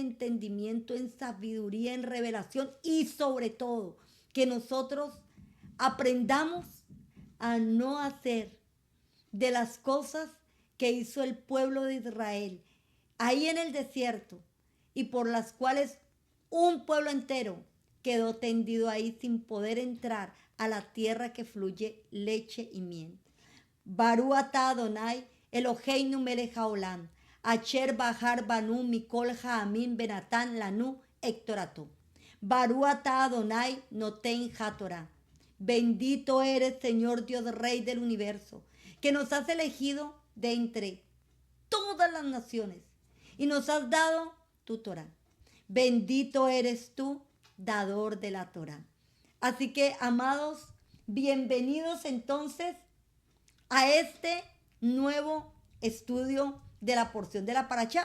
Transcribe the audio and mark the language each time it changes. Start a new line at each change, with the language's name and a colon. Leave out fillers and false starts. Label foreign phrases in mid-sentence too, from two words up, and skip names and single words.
Spanish: entendimiento, en sabiduría, en revelación y sobre todo que nosotros aprendamos a no hacer de las cosas que hizo el pueblo de Israel ahí en el desierto y por las cuales un pueblo entero quedó tendido ahí sin poder entrar a la tierra que fluye leche y miel.
Hebrew: ברוך אתה אדוני אלוהינו מלך העולם, אשר בחר בנו מכל העמים ונתן לנו את תורתו. ברוך אתה אדוני נותן התורה.
Spanish: Bendito eres, Señor Dios, Rey del universo, que nos has elegido de entre todas las naciones y nos has dado tu Torah. Bendito eres tú, dador de la Torah. Así que, amados, bienvenidos entonces a este nuevo estudio de la porción de la paracha.